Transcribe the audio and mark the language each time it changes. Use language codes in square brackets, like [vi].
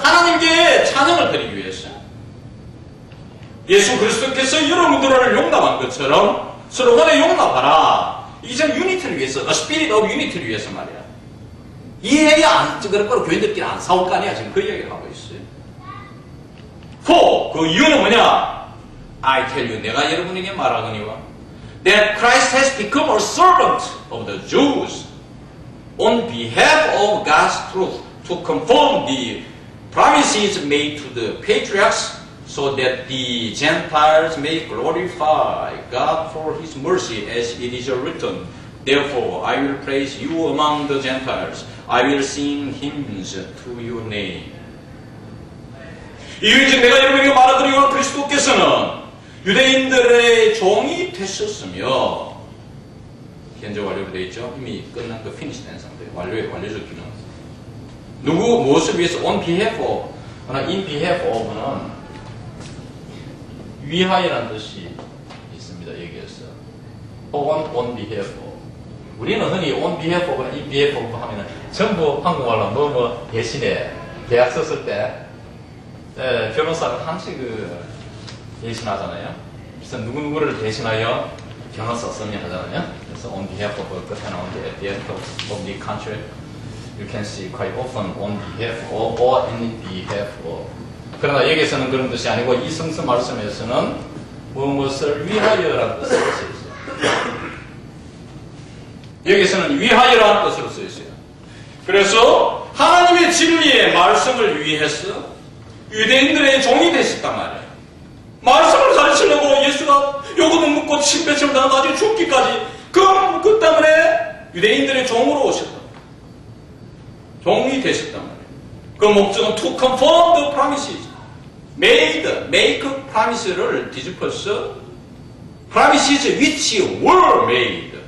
[ko] 하나님께 찬양을 드리기 위해서. 예수 그리스도께서 여러분들을 용납한 것처럼 서로 간에 용납하라. 이제 유니티를 위해서, [en] the spirit of unity [ko] 를 위해서 말이야. 이해해야 안, 그렇고 교인들끼리 안 싸울 거 아니야. 지금 그 이야기를 하고 있어요. For, 그 이유는 뭐냐? [en] I tell you, [ko] 내가 여러분에게 말하거니와 [en] that Christ has become a servant of the Jews on behalf of God's truth to confirm the promises made to the patriarchs so that the Gentiles may glorify God for His mercy as it is written. Therefore, I will praise you among the Gentiles. I will sing hymns to your name. [ko] 이유인즉 내가 여러분에게 말하드리오나 그리스도께서는 유대인들의 종이 되셨으며, 현재 완료로 되어 있죠. 이미 끝난 그 피니시된 상태예요. 완료적 기능. 무엇을 위해서? [en] on behalf of, in behalf of [ko] 는 위하여라는 뜻이 있습니다. 여기에서 on behalf of. 우리는 흔히 [en] on behalf of, in behalf of [ko] 하면은 전부 한국말로 뭐 대신에 계약 썼을 때 변호사는 항상 대신하잖아요. 그래서 누구누구를 대신하여 변호사 쓰면 하잖아요. [en] 그래서 on behalf of [ko] 끝에 나오는데 [en] at the end of the contract you can see quite often on behalf of or in behalf of. [ko] 그러나 여기에서는 그런 뜻이 아니고 이 성서 말씀에서는 무엇을 위하여라는 뜻으로 쓰여 있어요. 여기서는 위하여라는 뜻으로 쓰여 있어요. 그래서 하나님의 진리의 말씀을 위해서 유대인들의 종이 되셨단 말이에요. 말씀을 가르치려고 예수가 요금을 묻고 침뱉음을 당하고 죽기까지 그 때문에 유대인들의 종으로 오셨다. 종이 되셨단 말이에요. 그 목적은 [en] to confirm the promises. make promise [ko] 를 뒤집어서 [en] promises which were made.